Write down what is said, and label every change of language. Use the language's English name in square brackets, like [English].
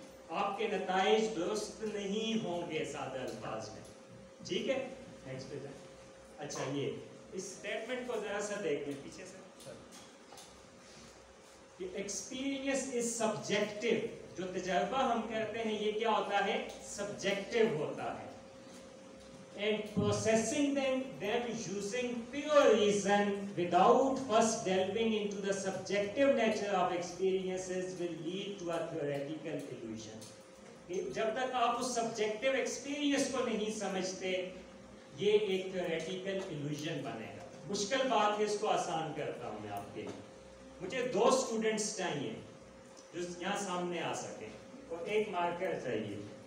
[Urdu] آپ کے نتائج درست نہیں ہوں گے سادہ الفاظ میں. ٹھیک ہے, نیکسٹ پہ جائیں. اچھا, یہ اس اسٹیٹمنٹ کو ذرا سا دیکھ لیں پیچھے سے. [English] experience is subjective, [Urdu] جو تجربہ ہم کرتے ہیں یہ کیا ہوتا ہے, سبجیکٹو ہوتا ہے. [English] And processing them using pure reason without first delving into the subjective nature of experiences will lead to a theoretical illusion. [Urdu] جب تک آپ اس سبجیکٹو ایکسپیرینس کو نہیں سمجھتے یہ ایک تھیوریٹیکل ایلوژن بنے گا. مشکل بات ہے, اس کو آسان کرتا ہوں میں آپ کے لیے. مجھے 2 اسٹوڈنٹس چاہیے جو یہاں سامنے آ سکیں اور ایک مارکر چاہیے.